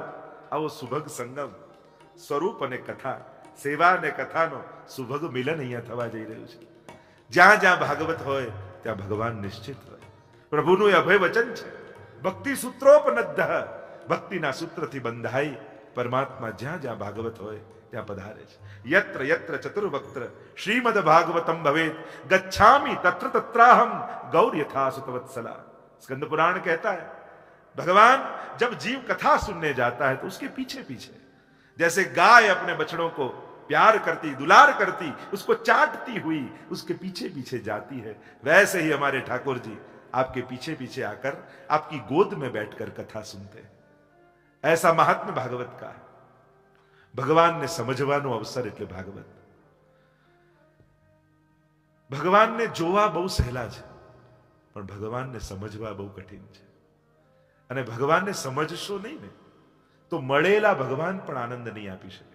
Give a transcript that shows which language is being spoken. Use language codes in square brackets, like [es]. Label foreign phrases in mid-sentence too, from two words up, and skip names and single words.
[gu] આવો સુભગ સંગમ, સ્વરૂપ અને કથા, સેવા અને કથાનો સુભગ મિલન અહીંયા થવા જઈ રહ્યું છે. જ્યાં જ્યાં ભાગવત હોય ત્યાં ભગવાન નિશ્ચિત હોય. પ્રભુનું એ અભય વચન છે, ભક્તિ સૂત્રોપનદ્ધ, ભક્તિના સૂત્રથી બંધાઈ પરમાત્મા જ્યાં જ્યાં ભાગવત હોય ત્યાં પધારે છે. [sa] યત્ર યત્ર ચતુર્વક્ત્ર શ્રીમદ ભાગવતમ ભવેત ગચ્છામિ તત્ર तत्राहम गौर यथा सुतवत्सला. [hi] स्कंद पुराण कहता है भगवान जब जीव कथा सुनने जाता है तो उसके पीछे पीछे जैसे गाय अपने बछड़ों को प्यार करती, दुलार करती, उसको चाटती हुई उसके पीछे पीछे जाती है, वैसे ही हमारे ठाकुर जी आपके पीछे पीछे आकर आपकी गोद में बैठकर कथा सुनते हैं. ऐसा महात्म्य भागवत का है. [gu] ભગવાનને સમજવાનો અવસર એટલે ભાગવત. ભગવાનને જોવા બહુ સહેલા છે, પણ ભગવાનને સમજવા બહુ કઠિન છે. અને ભગવાનને સમજશો નહીં ને તો મળેલા ભગવાન પણ આનંદ નહીં આપી શકે.